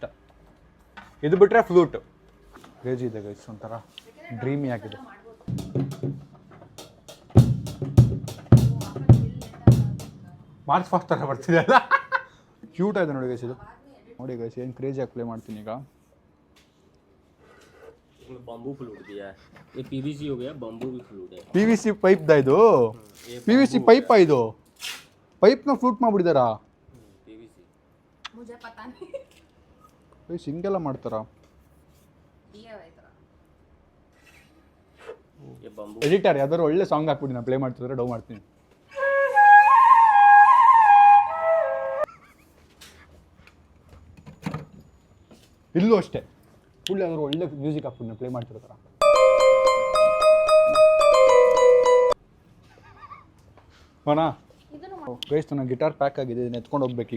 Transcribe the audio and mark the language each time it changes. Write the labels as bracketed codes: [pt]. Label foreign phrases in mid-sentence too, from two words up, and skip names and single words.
[kn] ಇದು ಬಿಟ್ಟರೆ [en] flute crazy [kn] ಇದೆ ಗೈಸ್, ಒಂಥರ ಡ್ರೀಮಿ ಆಗಿದೆ. [en] march fast [kn] ಥರ ಬರ್ತಿದೆ ಅಲ್ಲ, ಕ್ಯೂಟ್ ಆಗಿದೆ ನೋಡಿ ಗೈಸ್ ಇದು. ನೋಡಿ ಗೈಸ್ ಏನು ಕ್ರೇಜಿಯಾಗಿ ಪ್ಲೇ ಮಾಡ್ತೀನಿ ಈಗ. [en] bamboo flute [hi] दिया है, ये पीवीसी हो गया, बम्बू भी फ्लूट है. [en] PVC pipe [kn] ದ ಇದು, [en] PVC pipe [kn] ಇದು. ಪೈಪ್ನ ಫ್ಲೂಟ್ ಮಾಡ್ಬಿಟ್ಟಿದಾರಾ? PVC [hi] मुझे पता नहीं [kn] ಗೈಸ್ ಹಿಂಗೆಲ್ಲ ಮಾಡ್ತಾರಾ? [hi] ये है इतना ये बम्बू. [kn] ಎಡಿಟರ್ ಯಾವ್ದಾದ್ರು ಒಳ್ಳೆ ಸಾಂಗ್ ಹಾಕ್ಬಿಡಿ, ನಾನು ಪ್ಲೇ ಮಾಡ್ತಿದ್ರೆ ಡೌ ಮಾಡ್ತೀನಿ. ಇಲ್ಲೂ ಅಷ್ಟೇ, ಫುಲ್ ಯಾವ್ದಾದ್ರು ಒಳ್ಳೆ ಮ್ಯೂಸಿಕ್ ಹಾಕ್ಬಿಡಿ, ನಾನು ಪ್ಲೇ ಮಾಡ್ತಿರ್ತಾರ. ಹೋನಾ ಗೈಸ್, ನನ್ನ [en] guitar pack [kn] ಆಗಿದೆ, ಇದನ್ನ ಎತ್ಕೊಂಡು ಹೋಗ್ಬೇಕೀಗ.